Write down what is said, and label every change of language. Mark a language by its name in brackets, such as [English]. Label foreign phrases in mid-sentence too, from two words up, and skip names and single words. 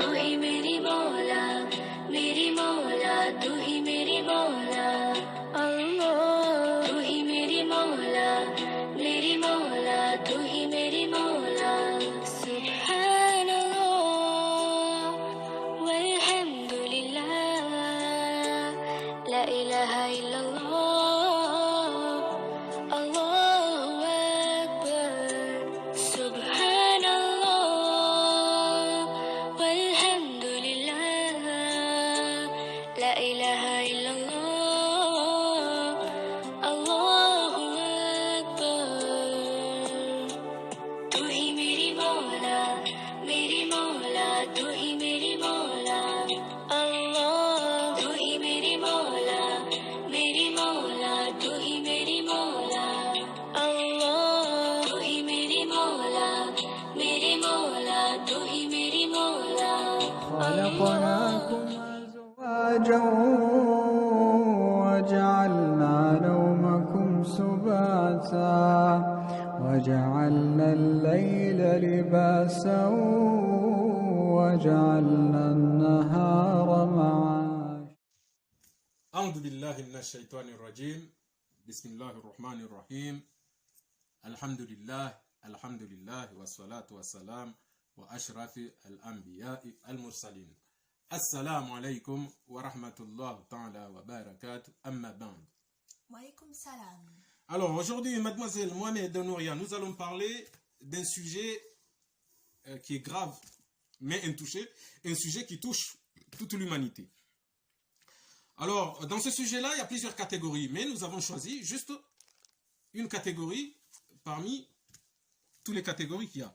[Urdu] تو ہی میری مولا، تو ہی میری مولا، اللہ. تو ہی میری مولا، تو ہی میری مولا. [Arabic] سبحان الله والحمد لله, لا إله إلا الله، الله أكبر. سبحان الله والحمد لله، لا إله إلا الله، الله أكبر. [Urdu] تو ہی میری مولا، تو ہی میری مولا، اللہ. تو ہی میری مولا، تو ہی میری مولا، اللہ. تو ہی میری مولا، تو ہی میری مولا, [Arabic] خلقناكم أزواجا وجعلنا نومكم سباتا وجعلنا الليل لباسا وجعلنا النهار معاشا. أعوذ بالله من الشيطان الرجيم. بسم الله الرحمن الرحيم. الحمد لله والصلاة والسلام وأشرف الأنبياء المرسلين. السلام عليكم ورحمة الله تعالى وبركاته. أما بعد. وعليكم السلام. [French] Alors aujourd'hui, mademoiselle Mohamed Nouria, nous allons parler d'un sujet qui est grave, mais intouché, un sujet qui touche toute l'humanité. Alors, dans ce sujet-là, il y a plusieurs catégories, mais nous avons choisi juste une catégorie parmi toutes les catégories qu'il y a.